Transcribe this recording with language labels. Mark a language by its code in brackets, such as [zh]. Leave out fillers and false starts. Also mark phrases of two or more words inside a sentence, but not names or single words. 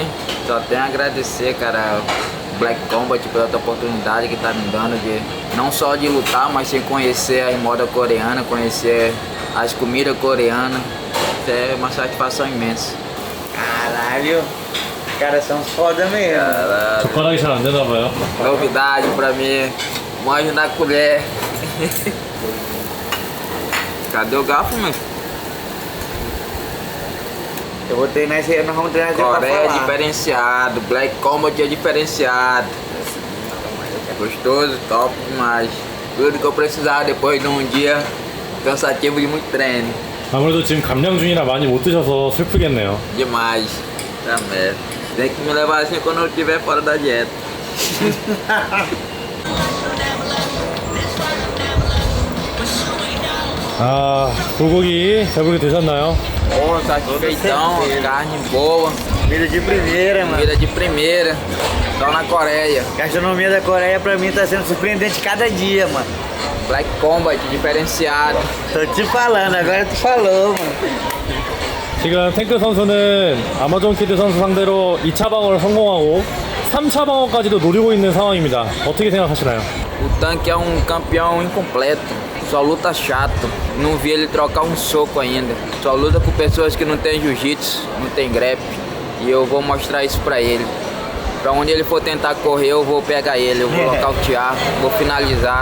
[pt] Só tenho a agradecer, cara, Black Combat pela outra oportunidade que tá me dando de não só de lutar, mas sim conhecer a moda coreana, conhecer as comidas coreanas. É uma satisfação imensa. Caralho, os caras são foda mesmo. [ko] 젓가락이 잘 안 되나 봐요. [pt] Novidade pra mim, manjo na colher. Cadê o garfo, meu? Eu vou treinar esse aí, nós vamos treinar esse pra Coreia é falar. diferenciado, Black Combat é diferenciado. Gostoso, top demais. Tudo que eu precisava depois de um dia cansativo de muito treino. [ko] 아무래도 지금 감량 중이라 많이 못 드셔서 슬프겠네요. [pt] Demais. Tá merda. Tem que me levar assim quando eu estiver fora da dieta. [ko] 아, 불고기 배부르게 드셨나요? [pt] Porra, satisfeitão, carne boa. Comida de primeira, mano. Comida de primeira. Só na Coreia. Gastronomia da Coreia pra mim tá sendo surpreendente cada dia, mano. Black Combat diferenciado. Tô te falando, agora tu falou, mano. [ko] 지금 탱크 선수는 아마존 키드 선수 상대로 2차 방어를 성공하고 3차 방어까지도 노리고 있는 상황입니다. 어떻게 생각하시나요? [pt] O tanque é um campeão incompleto. Só luta chato. Não vi ele trocar um soco ainda. Só luta com pessoas que não tem jiu-jitsu, não tem grep. E eu vou mostrar isso pra ele. Pra onde ele for tentar correr, eu vou pegar ele, eu vou nocautear, vou finalizar.